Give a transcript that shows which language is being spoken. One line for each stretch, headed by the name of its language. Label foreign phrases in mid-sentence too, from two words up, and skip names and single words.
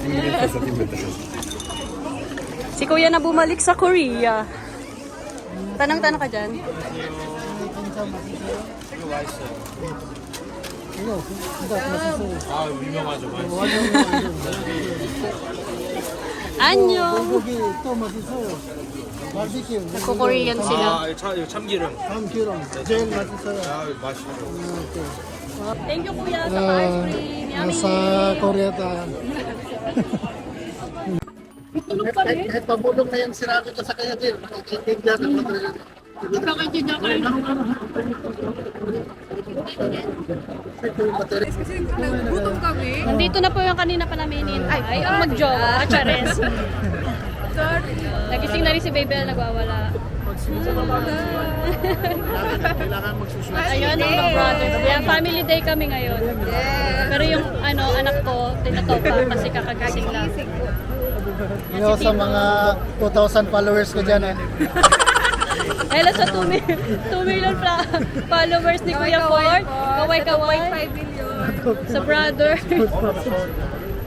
Filipino: Si kuya na bumalik sa Korea. Tanang-tanang ka dyan. Anyo!
Korean: 고기 또 맛있어요. 바비큐.
Filipino: Nagko-Korean sila.
Korean: 이거 참기름. 참기름. 제일 맛있어요. 맛있어.
English: Thank you,
Filipino: kuya, sa pa-ice cream. Yummy! Nasa Korea tayo. Kahit pabulong na yung sinabi ko sa kanya din. Nakikintindihan ako. Nakakintindi ako. Nandito na po yung kanina pa namin hinintay. Ang mag-jowa, Chares. Nagising na rin si Baby L, nagwawala. Ayun, mga brothers. Yeah,
English: family day
Filipino: kami ngayon. Pero yung anak ko, tinatopa kasi kakagising lang. Yo, sa mga 2,000 followers ko dyan. Hello sa 2
English: million followers
Filipino: ni Kuya Ford. Kaway-kaway. 5 million. Sa brother.